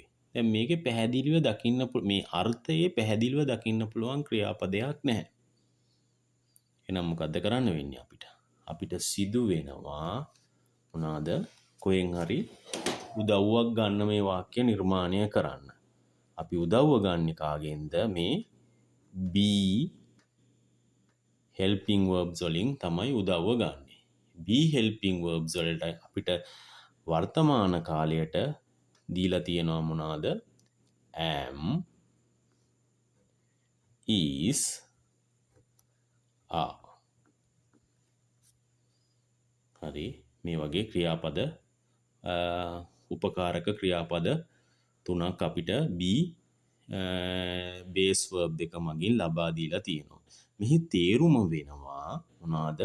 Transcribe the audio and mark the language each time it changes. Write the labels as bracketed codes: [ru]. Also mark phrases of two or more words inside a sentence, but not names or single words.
[si] දැන් මේකේ පැහැදිලිව දකින්න මේ අර්ථයේ පැහැදිලිව දකින්න පුළුවන් ක්‍රියාපදයක් නැහැ. එහෙනම් මොකද්ද කරන්න වෙන්නේ අපිට? අපිට සිදු වෙනවා මොනවාද? කොහෙන් හරි උදව්වක් ගන්න මේ වාක්‍ය නිර්මාණය කරන්න. අපි උදව්ව ගන්න කාගෙන්ද? මේ [en] be helping verbs [si] වලින් තමයි උදව්ව ගන්නෙ. [en] be helping verbs [si] වලට අපිට වර්තමාන කාලයට දීලා තියෙනවා මොනවාද? [en] am, is, are. [si] හරි. මේ වගේ ක්‍රියාපද උපකාරක ක්‍රියාපද තුනක් අපිට [en] be base verb [si] දෙක මගින් ලබා දීලා තියෙනවා. මෙහි තේරුම වෙනවා මොනවාද?